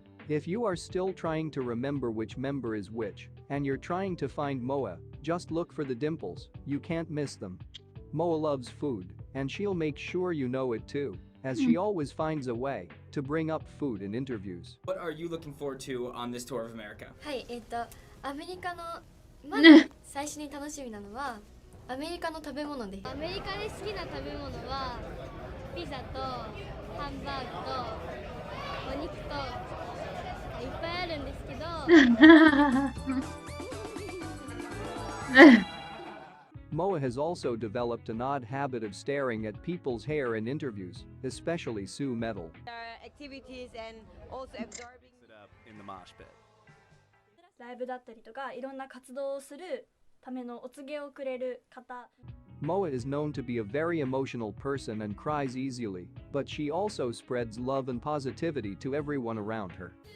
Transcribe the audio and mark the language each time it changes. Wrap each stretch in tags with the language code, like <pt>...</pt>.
<en>If you are still trying to remember which member is which, and you're trying to find Moa, just look for the dimples, you can't miss them. Moa loves food, and she'll make sure you know it too, as she always finds a way to bring up food in interviews. What are you looking forward to on this tour of America?</en> <ja>はい、アメリカのまず最初に楽しみなのはアメリカの食べ物です。アメリカで好きな食べ物はピザとハンバーグとお肉といっぱいあるんですけど</ja> <en>Moa has also developed an odd habit of staring at people's hair in interviews, especially Sue Metal. Activities and also absorbing it up in the mosh pit.</en> <ja>ライブだったりとかいろんな活動をするためのお告げをくれる方</ja> <en>Moa is known to be a very emotional person and cries easily, but she also spreads love and positivity to everyone around her.</en>